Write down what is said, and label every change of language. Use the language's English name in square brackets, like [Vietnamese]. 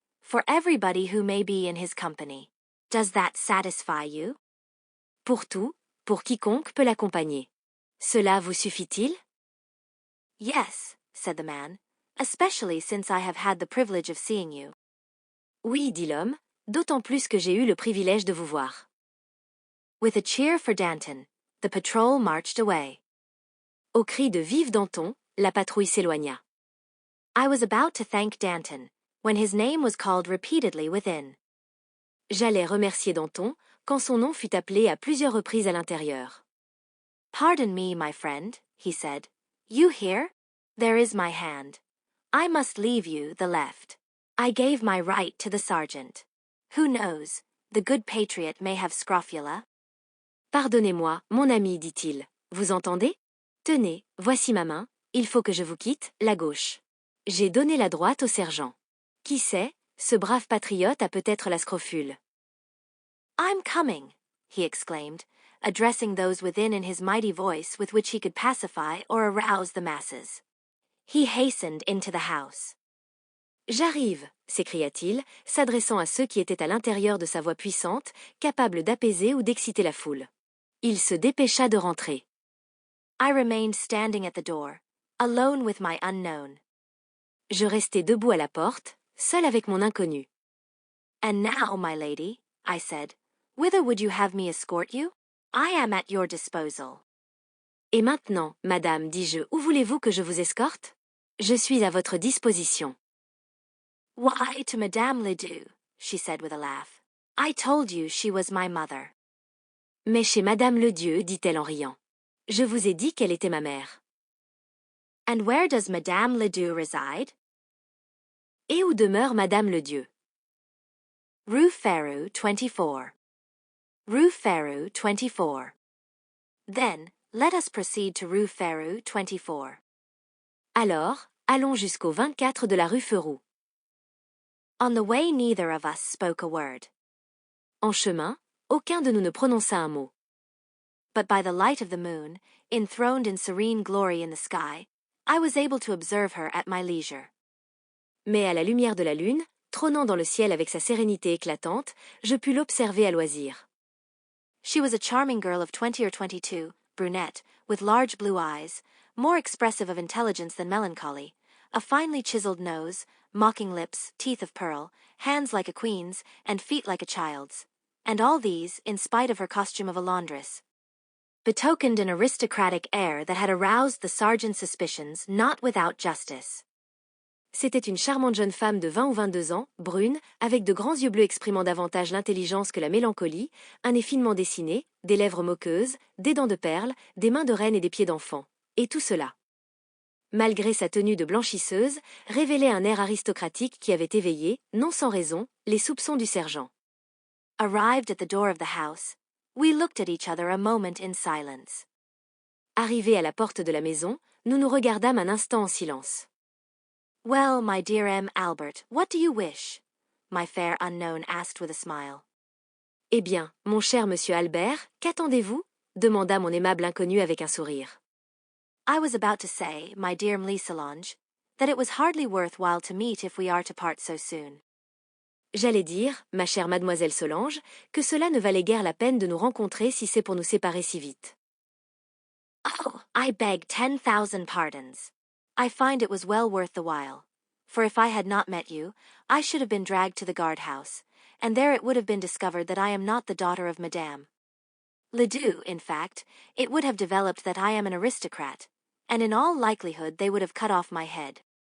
[English] For everybody who may be in his company. Does that satisfy you? [French] Pour tout, pour quiconque peut l'accompagner. Cela vous suffit-il? [English] Yes, said the man, especially since I have had the privilege of seeing you. [French] Oui, dit l'homme, d'autant plus que j'ai eu le privilège de vous voir. [English] With a cheer for Danton, the patrol marched away. [French] Au cri de Vive Danton, la patrouille s'éloigna. [English] I was about to thank Danton, when his name was called repeatedly within. [French] J'allais remercier Danton, quand son nom fut appelé à plusieurs reprises à l'intérieur. [English] Pardon me, my friend, he said. You here? There is my hand. I must leave you the left. I gave my right to the sergeant. Who knows, the good patriot may have scrofula. [French] Pardonnez-moi, mon ami, dit-il. Vous entendez? Tenez, voici ma main, il faut que je vous quitte, la gauche. J'ai donné la droite au sergent. Qui sait, ce brave patriote a peut-être la scrofule. [English] I'm coming, he exclaimed, addressing those within in his mighty voice with which he could pacify or arouse the masses. He hastened into the house. [French] J'arrive, s'écria-t-il, s'adressant à ceux qui étaient à l'intérieur de sa voix puissante, capable d'apaiser ou d'exciter la foule. Il se dépêcha de rentrer. [English] I remained standing at the door, alone with my unknown. [French] Je restai debout à la porte, seul avec mon inconnu. [English] And now, my lady, I said, whither would you have me escort you? I am at your disposal. [French] Et maintenant, madame, dis-je, où voulez-vous que je vous escorte? Je suis à votre disposition. [English] Why, to Madame Ledoux, she said with a laugh. I told you she was my mother. [French] Mais chez Madame Ledieu, dit-elle en riant. Je vous ai dit qu'elle était ma mère. [English] And where does Madame Ledoux reside? [French] Et où demeure Madame Ledieu? Rue Férou 24. [English] Rue Férou 24. Then, let us proceed to Rue Férou 24. [French] Alors, allons jusqu'au 24 de la rue Férou. [English] On the way neither of us spoke a word. [French] En chemin, aucun de nous ne prononça un mot. [English] But by the light of the moon, enthroned in serene glory in the sky, I was able to observe her at my leisure. [French] Mais à la lumière de la lune, trônant dans le ciel avec sa sérénité éclatante, je pus l'observer à loisir. [English] She was a charming girl of 20 or 22, brunette, with large blue eyes, more expressive of intelligence than melancholy, a finely chiseled nose, mocking lips, teeth of pearl, hands like a queen's, and feet like a child's. And all these, in spite of her costume of a laundress, betokened an aristocratic air that had aroused the sergeant's suspicions not without justice. [French] C'était une charmante jeune femme de 20 ou 22 ans, brune, avec de grands yeux bleus exprimant davantage l'intelligence que la mélancolie, un nez finement dessiné, des lèvres moqueuses, des dents de perles, des mains de reine et des pieds d'enfant. Et tout cela, malgré sa tenue de blanchisseuse, révélait un air aristocratique qui avait éveillé, non sans raison, les soupçons du sergent. [English] Arrived at the door of the house, we looked at each other a moment in silence. [French] Arrivés à la porte de la maison, nous nous regardâmes un instant en silence. [English] Well, my dear M. Albert, what do you wish? My fair unknown asked with a smile. [French] Eh bien, mon cher monsieur Albert, qu'attendez-vous? Demanda mon aimable inconnu avec un sourire. [English] I was about to say, my dear M'Lee Solange, that it was hardly worth while to meet if we are to part so soon. [French] J'allais dire, ma chère mademoiselle Solange, que cela ne valait guère la peine de nous rencontrer si c'est pour nous séparer si vite. [English] Oh, I beg 10,000 pardons. I find it was well worth the while. For if I had not met you, I should have been dragged to the guard-house, and there it would have been discovered that I am not the daughter of Madame Ledoux. In fact, it would have developed that I am an aristocrat, and in all likelihood they would have cut off my head.